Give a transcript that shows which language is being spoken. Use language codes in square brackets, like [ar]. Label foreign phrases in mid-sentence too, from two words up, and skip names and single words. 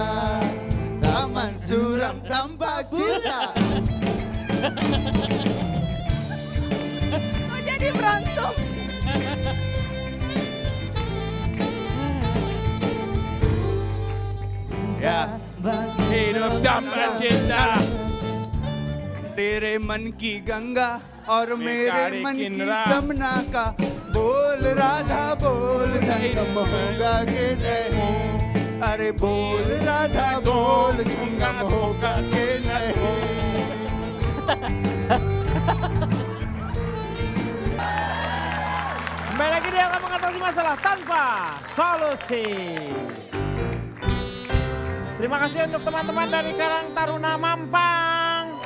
[id] Taman suram tanpa cinta. Jadi berantem. Ya, hidup tanpa cinta. [hi] तेरे मन की गंगा और मेरे मन की किनारा। जमुना का बोल राधा बोल संगम होगा कि नहीं. अरे बोल राधा बोल संगम होगा कि नहीं. [id] Kembali lagi dia akan mengatasi masalah tanpa solusi. Terima kasih untuk teman-teman dari Karang Taruna Mampang.